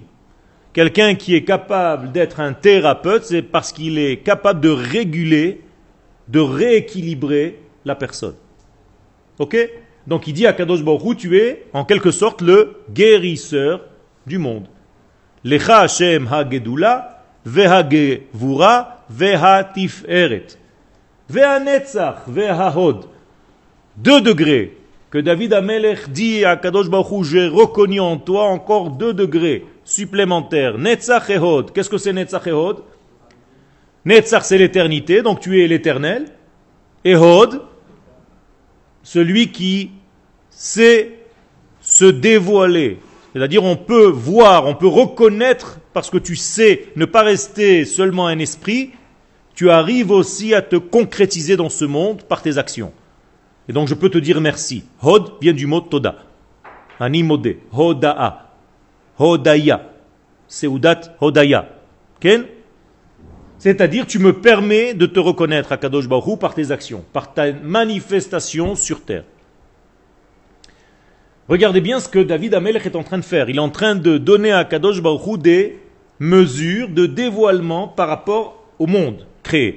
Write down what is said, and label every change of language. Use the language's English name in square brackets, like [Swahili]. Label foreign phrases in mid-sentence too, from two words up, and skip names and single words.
[French] Quelqu'un qui est capable d'être un thérapeute, c'est parce qu'il est capable de réguler, de rééquilibrer la personne. Ok? Donc il dit à Kadosh Baruch Hu, tu es en quelque sorte le guérisseur du monde. [Hebrew] לך השם הגדולה והגבורה והתפארת והנצח וההוד. [French] 2 degrés que David Amelech dit à Kadosh Baruch Hu, j'ai reconnu en toi encore 2 degrés supplémentaires. Netzach et hod. Qu'est-ce que c'est Netzach et hod? Netzach, c'est l'éternité, donc tu es l'éternel. Et hod, celui qui sait se dévoiler. C'est-à-dire on peut voir, on peut reconnaître, parce que tu sais ne pas rester seulement un esprit, tu arrives aussi à te concrétiser dans ce monde par tes actions. Et donc je peux te dire merci. [Hebrew] Hod [French] vient du mot [Hebrew] תודה. אני מודה. הודאה. הודיה. סעודת הודיה. Ken? [French] C'est-à-dire tu me permets de te reconnaître à Kadosh Baruch Hu par tes actions, par ta manifestation sur terre. Regardez bien ce que David Amelech est en train de faire. Il est en train de donner à Kadosh Baruch Hu des mesures de dévoilement par rapport au monde créé.